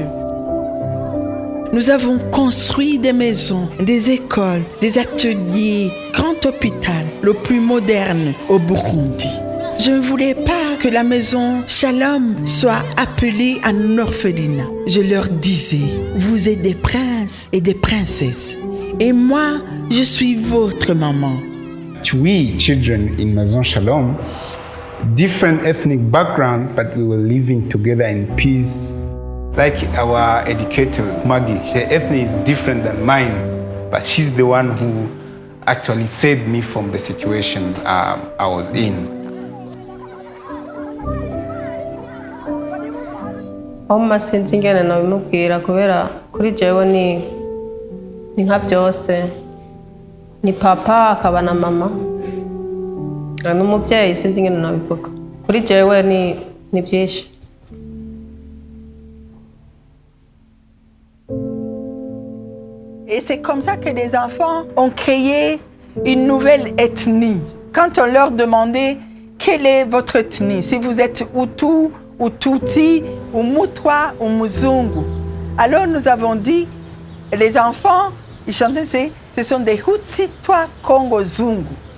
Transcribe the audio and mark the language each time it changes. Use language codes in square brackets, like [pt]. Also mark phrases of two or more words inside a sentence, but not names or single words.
[fr] Nous avons construit des maisons, des écoles, des ateliers, grand hôpital, le plus moderne au Burundi. Je ne voulais pas que la maison Shalom soit appelée un orphelinat. Je leur disais, vous êtes des princes et des princesses. Et moi, je suis votre maman. [en] We, children in Maison Shalom, different ethnic background, but we were living together in peace. Like our educator, Maggie, her ethnic is different than mine, but she's the one who actually saved me from the situation I was in. [rn] Mama sinzi ingene nabimubwira kubera kuri jewe ni nka byose ni papa akaba na mama n'umuvyeyi sinzi ingene nabivuga kuri jewe ni byinshi. [fr] Et c'est comme ça que les enfants ont créé une nouvelle ethnie. Quand on leur demandait quelle est votre ethnie, si vous êtes Hutu ou Tutsi ou Mutwa ou Muzungu, alors nous avons dit, les enfants, ils chantaient, ce sont des Hutsitwa Kongo Zungu.